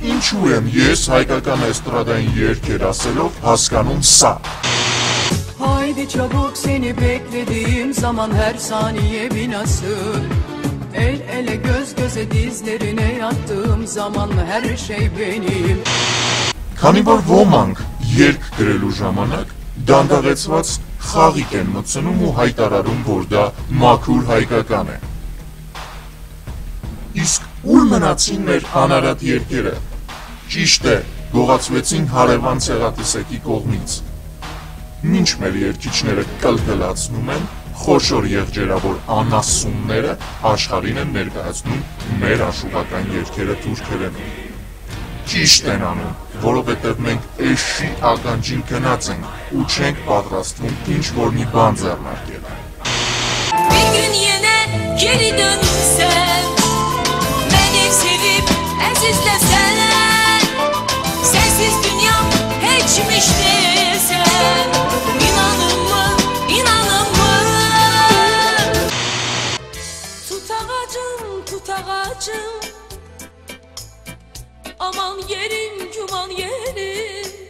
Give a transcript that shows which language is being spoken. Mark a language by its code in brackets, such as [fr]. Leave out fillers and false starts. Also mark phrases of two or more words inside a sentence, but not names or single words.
[hy] Ինչու եմ ես հայկական էստրադային երգեր ասելով հասկանում սա? [tr] Haydi çabuk seni beklediğim zaman her saniye bir nasıl El ele göz göze dizlerine yattığım zaman her şey benim [hy] Քանի որ ոմանք երգ գրելու ժամանակ դանդաղեցված խաղիկ են մտցնում ու հայտարարում, որ դա մաքուր հայկական է։ Իսկ ուր մնացին մեր անարատ երգերը։ Ճիշտ է, գողացվեցին հարևան ցեղատեսակի կողմից։ Մինչ մեր երգիչները կլկլացնում են, խոշոր եղջերավոր անասունները աշխարհին են ներկայացնում մեր աշխուհական երգերը թուրքերենում։ Ճիշտ են անում, որովհետև մենք էշի ականջին գնաց ենք ու չենք պատրաստվում ինչ-որ մի բան ձեռնարկել։ [az] Bir gün yine geri dönsem Beni sevip əzizləsən Sensiz dünyam heçmiş desem İnanın mı, inanın mı Tut ağacım Aman yerim, güman yerim